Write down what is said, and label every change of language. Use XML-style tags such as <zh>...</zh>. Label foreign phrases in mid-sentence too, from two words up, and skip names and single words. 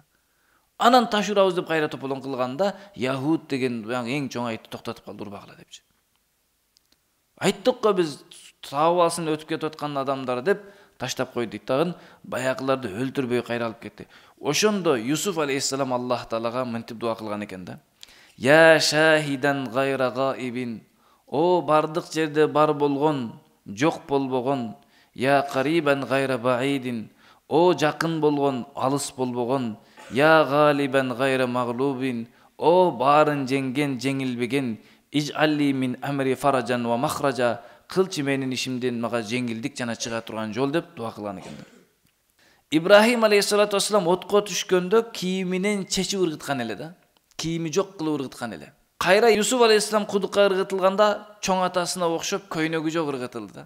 <ky>Анан таш урабыз деп кайра тополон кылганда, Яхуд деген эң чоң айтты, токтотуп калды, урбагыла депчи. Айттык го биз таабасын өтүп кетип аткан адамдар деп таштап койду дейт дагы, баягыларды өлтүрбөй кайра алып кетти. Ошондо Юсуф алейхиссалам Аллах таалага мынтип дуа кылган экен да.</ky> <ar>يا شاهدا غير غائب,</ar> <ky>о бардык жерде бар болгон, жок болбогон,</ky> <ar>يا قريبا غير بعيد,</ar> <ky>О жакын болгон, алыс болбогон,</ky> <ar>يا غالبا غير مغلوب,</ar> <ky>о баарын жеңген, жеңилбеген,</ky> <ar>اجعل لي من أمري فرجا ومخرجا,</ar> <ky>кылчы менин ишимден мага жеңилдик жана чыга турган жол деп дуа кылган экен. Ибрахим</ky> <ar>عليه الصلاة والسلام</ar> <ky>отко түшкөндө кийиминен чечип ыргыткан эле да. Кийими жок кылып ыргыткан эле. Кайра Юсуф алейхиссалам кудукка ыргытылганда чоң атасына окшоп көйнөгү жок ыргытылды да.</ky>